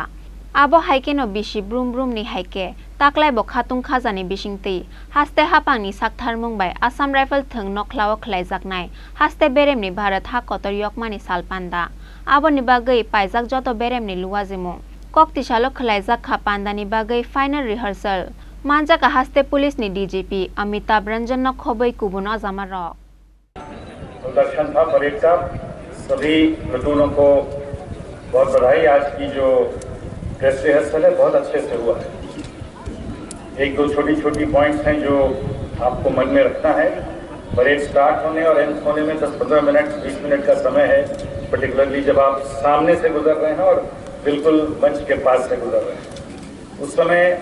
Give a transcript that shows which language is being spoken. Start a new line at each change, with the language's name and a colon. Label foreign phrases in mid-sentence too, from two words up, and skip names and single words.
Kok Borok: abo haike no bishi brum brum ni haike taklaibo khatung khajani bisingti haste hapang ni saktharmung bai Assam Rifle thung nokhlao khlaijaknai haste berem ni Bharat ha kotor yok mani salpanda aboni bagai paijak joto berem ni luwajimu koktisalo khlaijak khapanda ni bagai
English: final rehearsal
Kok Borok: manjak haste police ni DGP Amitabh Ranjan no khobai kubuno jamaro
Hindi: प्रदर्शन था परेड का सभी प्लटूनों को बहुत बधाई आज की जो
English: dress rehearsal
Hindi: है बहुत अच्छे से हुआ है एक दो छोटी छोटी पॉइंट्स हैं जो आपको मन में रखना है
English: parade start
Hindi: होने और एंड होने में 10-15 मिनट 20 मिनट का समय है पर्टिकुलरली जब आप सामने से गुजर रहे हैं और बिल्कुल मंच के पास से गुजर रहे हैं उस समय